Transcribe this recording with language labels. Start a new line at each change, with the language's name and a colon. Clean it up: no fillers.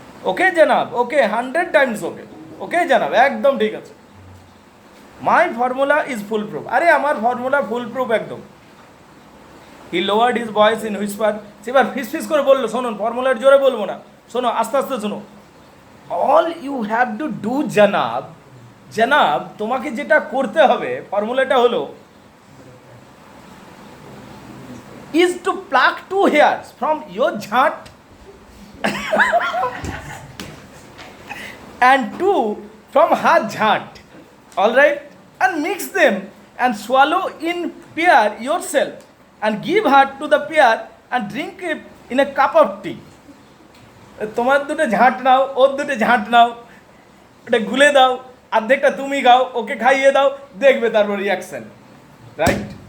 English: ওকে জানাব, ওকে 100 টাইমস ওকে, ওকে জানাব,
Bangla: একদম ঠিক আছে।
English: My formula is full proof.
Bangla: আরে আমার ফর্মুলা ফুল প্রুফ একদম।
English: He lowered his voice in whisper.
Bangla: সেবার ফিস ফিস করে বললো, শুনুন, ফর্মুলার জোরে বলবো না, শোনো, আস্তে আস্তে শোনো।
English: all you have to do জানাব,
Bangla: জানাব তোমাকে যেটা করতে হবে, ফর্মুলাটা হলো
English: is to pluck 2 hairs from your jhat and 2 from her jhat, all right, and mix them and swallow in pair yourself and give her to the pair and drink it in a cup of tea.
Bangla: তোমার দুটো ঝাঁট নাও, ওর দুটো ঝাঁট নাও, ওটা গুলে দাও, অর্ধেকটা তুমি খাও, ওকে খাইয়ে দাও, দেখবে তারপর রিয়াকশন, রাইট?